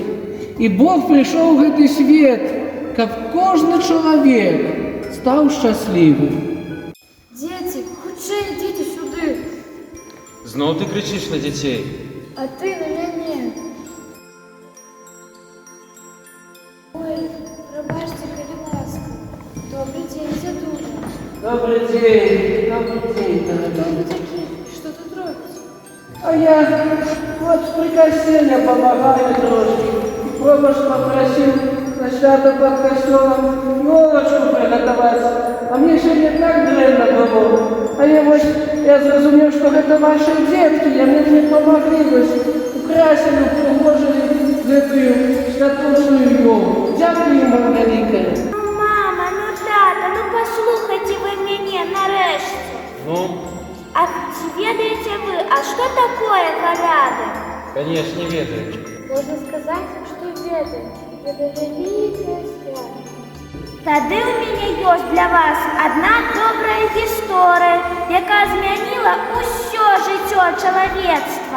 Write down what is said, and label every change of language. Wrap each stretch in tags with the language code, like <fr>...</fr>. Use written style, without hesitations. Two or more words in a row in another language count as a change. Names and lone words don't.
<be>І Бог прыйшоў у гэты свет, каб кожны чалавек стаў шчаслівым. Дзеці, хутчэй ідзіце сюды, Зноў ты крычыш на дзяцей. а ты на мяне. Ой, прабачце, калі ласка. Добрый дзень, дзядуля.</be> <ru>Добрый день, дорогой.</ru> <be>Хто вы такі? Што тут робіць?</be> <ru>А я вот при костеле помогаю трошки. Пробаш попросил на свято под костелом елочку приготовить. А мне сегодня так дрянно было. А я зрозумів, что это ваши детки, и мне не помогли, украсили, приложили эту святочную елку. Дякую вам великое.</ru> <be>Ну, мама, ну тата, ну послухайте вы мяне нарэшце. Ну, А ці ведаеце вы, а што такое каляды? конечно, ведаю. Можна сказаць, што ведаем. Гэта вялікае свята. Тады ў мяне ёсць для вас адна добрая гісторыя, якая змяніла ўсё жыццё чалавецтва.</be>